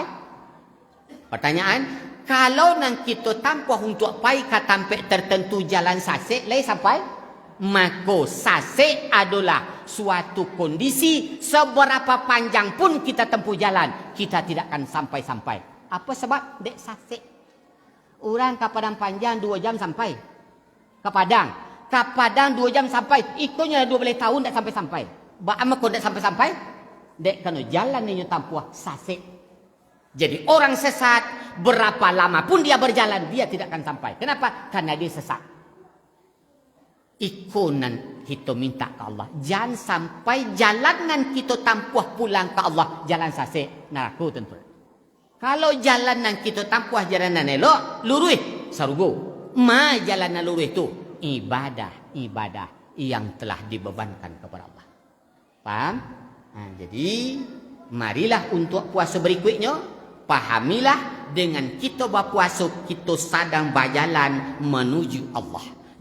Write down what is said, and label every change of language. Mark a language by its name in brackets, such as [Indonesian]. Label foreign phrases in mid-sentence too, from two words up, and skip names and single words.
[Minangkabau] Pertanyaan, kalau nang kita tampuh untuk pai ke tempat tertentu jalan sasek, lai sampai? [Indonesian] Maka sasek adalah suatu kondisi seberapa panjang pun kita tempuh jalan, kita tidak akan sampai-sampai. Apa sebab? [Minangkabau] Dek sasek. [Indonesian] Orang ke Padang Panjang 2 jam sampai. Ke Padang. Ke Padang 2 jam sampai. Ikutnya 12 tahun tak sampai-sampai. Bagaimana kau tak sampai-sampai? [Minangkabau] Dek kena jalan ni tampuh sasek. [Indonesian] Jadi orang sesat, berapa lama pun dia berjalan, dia tidak akan sampai. Kenapa? Karena dia sesat. [Minangkabau] Ikonan kita minta ke Allah. Jangan sampai jalanan kita tampuh pulang ke Allah jalan sasek, neraka tentu. Kalau jalanan kita tampuh jalanan elok, lurus, sarugo. [Indonesian] Ma jalanan lurus itu ibadah yang telah dibebankan kepada Allah. Paham? Jadi marilah untuk puasa berikutnya, pahamilah dengan kita berpuasa kita sedang berjalan menuju Allah.